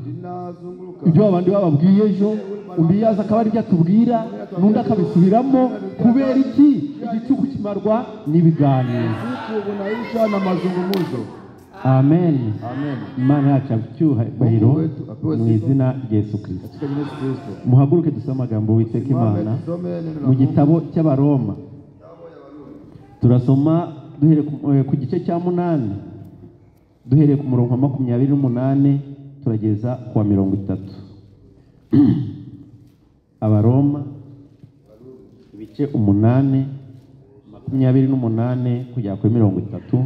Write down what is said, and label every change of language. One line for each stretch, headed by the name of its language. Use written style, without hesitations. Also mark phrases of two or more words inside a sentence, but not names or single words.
Swahili: linazunguruka.
Kinyarwanda: Ibyo abandi bababwiye ejo, undi yaza akaba ari byo atubwira, n'undi akabisubiramo. Kubera iki? Igicuku kimarwa n'ibiganiro.
Swahili: Siku unaisha na mazungumzo.
Kinyarwanda: Amen. Amen. Imana yacu icyubahiro mu izina rya Yesu Kristo.
Swahili: Katika jina la Yesu Kristo.
Kinyarwanda: Muhaguruke dusome amagambo y'Uwiteka Imana
Swahili: Tusome neno la
Kinyarwanda: mu
Swahili: Mungu.
Kinyarwanda: gitabo cy'Abaroma. Turasoma duhere ku gice cya 8, duhereye ku murongo wa 28 turageza ku wa 30. Abaroma ibice 8, 28 kugera kuri 30.